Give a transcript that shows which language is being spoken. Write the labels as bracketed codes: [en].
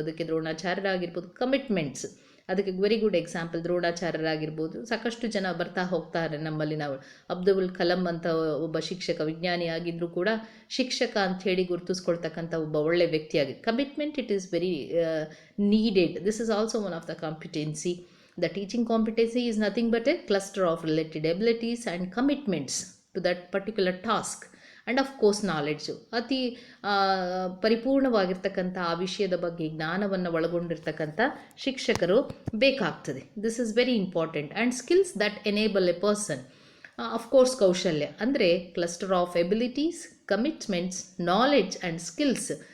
[kn] ಅದಕ್ಕೆ ದ್ರೋಣಾಚಾರ್ಯರಾಗಿರ್ಬೋದು, ಕಮಿಟ್ಮೆಂಟ್ಸ್ ಅದಕ್ಕೆ [en] very good example [kn] ದ್ರೋಣಾಚಾರ್ಯರಾಗಿರ್ಬೋದು. ಸಾಕಷ್ಟು ಜನ ಬರ್ತಾ ಹೋಗ್ತಾರೆ ನಮ್ಮಲ್ಲಿ. ನಾವು ಅಬ್ದುಲ್ ಕಲಾಂ ಅಂತ ಒಬ್ಬ ಶಿಕ್ಷಕ, ವಿಜ್ಞಾನಿ ಆಗಿದ್ದರೂ ಕೂಡ ಶಿಕ್ಷಕ ಅಂಥೇಳಿ ಗುರುತಿಸ್ಕೊಳ್ತಕ್ಕಂಥ ಒಬ್ಬ ಒಳ್ಳೆ ವ್ಯಕ್ತಿಯಾಗಿದೆ. [en] Commitment it is very needed. This is also one of the competency. The teaching competency is nothing but a cluster of related abilities and commitments to that particular task. And of course [kn] knowledge, ಅತಿ ಪರಿಪೂರ್ಣವಾಗಿರ್ತಕ್ಕಂಥ ಆ ವಿಷಯದ ಬಗ್ಗೆ ಜ್ಞಾನವನ್ನು ಒಳಗೊಂಡಿರ್ತಕ್ಕಂಥ ಶಿಕ್ಷಕರು ಬೇಕಾಗ್ತದೆ. [en] This is very important. And skills that enable a person. Of course [kn] ಕೌಶಲ್ಯ ಅಂದರೆ [en] Cluster of abilities, commitments, knowledge and skills.